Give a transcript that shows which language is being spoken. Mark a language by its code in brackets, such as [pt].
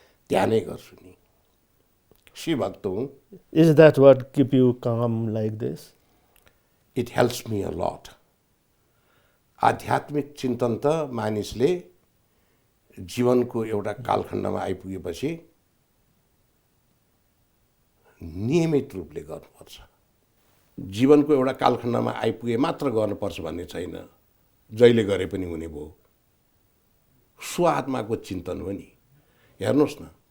[ne] ध्यानै गर्छु नि शिवभक्त हुँ [en] Is that what keep you calm like this? It helps me a lot. [ne] आध्यात्मिक चिन्तन त मानिसले जीवनको एउटा कालखण्डमा आइपुगेपछि नियमित रूपले गर्नुपर्छ जीवनको एउटा कालखण्डमा आइपुगे मात्र गर्नुपर्छ भन्ने छैन जहिले गरे पनि हुने भयो स्वात्माको चिन्तन हो नि हेर्नुहोस् न